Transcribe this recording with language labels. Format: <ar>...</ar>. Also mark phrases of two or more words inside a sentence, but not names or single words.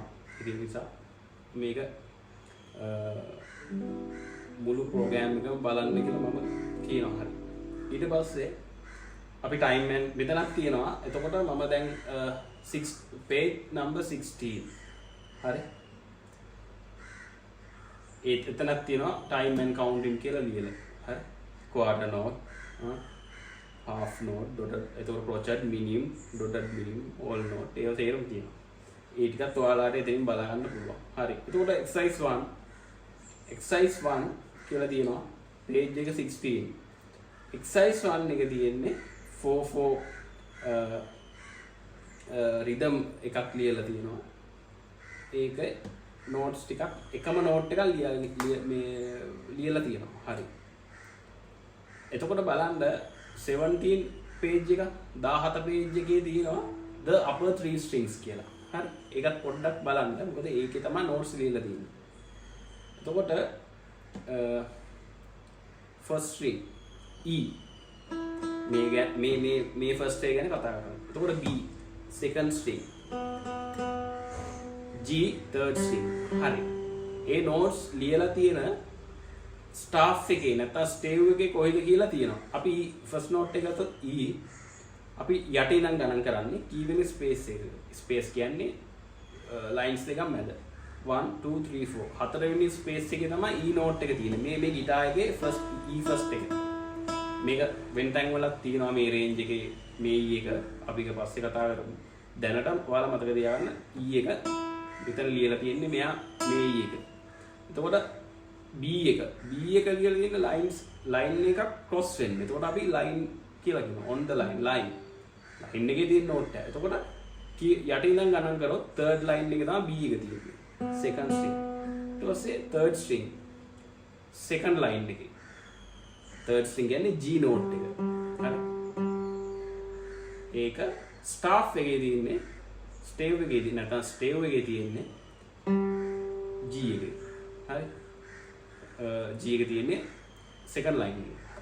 <si>ඒ නිසා මේක මුළු ප්‍රෝග්‍රෑම් එකම බලන්න කියලා මම කියනවා. හරි. ඊට පස්සේ අපි ටයිම් මෙතනක් තියෙනවා. එතකොට මම දැන් 6</si> <en>page number</en> <si>16. හරි. එතනක් තියෙනවා</si> <en>time and counting</en> <si>කියලා ලියලා. හරි.</si> <en>quarter note, half note, dotted එතකොට crochet minim, dotted minim, all note</en> <si>ඒවා තේරුම් තියෙනවා. ඒ ටිකත් ඔයාලට එතනින් බලා ගන්න පුළුවන්. හරි. එතකොට exercise 1 කියලා තියෙනවා page එක 16. exercise 1 එක තියෙන්නේ 4/4 rhythm එකක් ලියලා තියෙනවා. ඒක notes ටිකක් එකම note එකක් ලියලා තියෙනවා. හරි. එතකොට බලන්න 17 page එක 17 page එකේ තියෙනවා</si> <en>the upper three strings</en> <si>කියලා. හරි. ඒකත් පොඩ්ඩක් බලන්න. මොකද ඒකේ තමයි notes ලියලා තියෙන්නේ. එතකොට</si> <en>first string E</en> <si>මේ first එක ගැන කතා කරනවා.</si> <en>එතකොට B second string G third string. හරි.</en> <si>ඒ notes ලියලා තියෙන staff එකේ නැත්නම් stave එකේ කොහෙද කියලා තියෙනවා. අපි</si> <en>first note</en> <si>එක ගත්තොත් E අපි යටින් නම් ගණන් කරන්නේ කීවෙනි space එක. space කියන්නේ lines දෙකක් මැද. 1 2 3 4 හතරවෙනි space එකේ තමයි E note එක තියෙන්නේ. මේ guitar එකේ first E first එක. මේක වෙන තැන් වලක් තියෙනවා මේ range එකේ මේ E එක අපි ඊට පස්සේ කතා කරමු. දැනට ඔයාලා මතක තියාගන්න E එක මෙතන ලියලා තියෙන්නේ මෙයා මේ E එක. එතකොට B එක කියලා තියෙන line එකක් cross වෙන්නේ. එතකොට අපි line කියලා කියනවා</si> <en>on the line line</en> <si>එකේ තියෙන note එක. එතකොට යටින් ඉඳන් ගණන් කරොත්</si> <en>third line</en> <si>එකේ තමයි B එක තියෙන්නේ.</si> <en>second string.</en> <si>ඊට පස්සේ</si> <en>third string second line එකේ. third string</en> <si>කියන්නේ G note එක. හරි. ඒක staff එකේ තියෙන්නේ stave එකේ නැත්නම් stave එකේ තියෙන්නේ G එකේ. හරි. G එකේ තියෙන්නේ</si> <en>second line</en> <si>එකේ.</si>